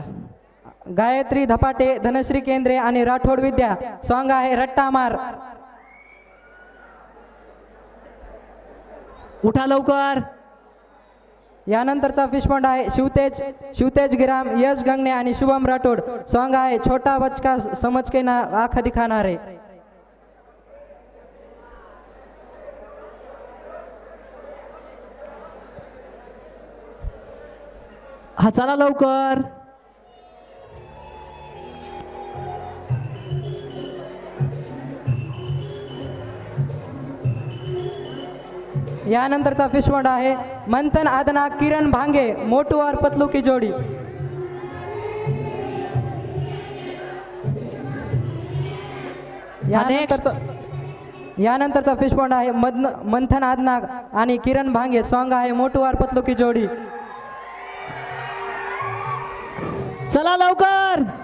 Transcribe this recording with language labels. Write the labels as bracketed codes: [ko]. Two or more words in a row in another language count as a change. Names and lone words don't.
[mr] गायत्री धपाटे, धनश्री केंद्रे आणि राठोड विद्या. सॉन्ग आहे रट्टा मार. उठा लवकर. यानंतरचा [en] fish point [mr] आहे शिवतेज गिराम, यश गंगणे आणि शुभम राठोड. सॉन्ग आहे छोटा बचका समझ के ना आँख दिखाणारे. हा चला लवकर. यानंतरचा [en] fish point [mr] आहे मंथन आदना, किरण भांगे, मोटू और पतलू की जोडी. यानंतरचा [en] fish point [mr] आहे मंथन आदना आणि किरण भांगे. सॉन्ग आहे मोटू और पतलू की जोडी. चला लवकर.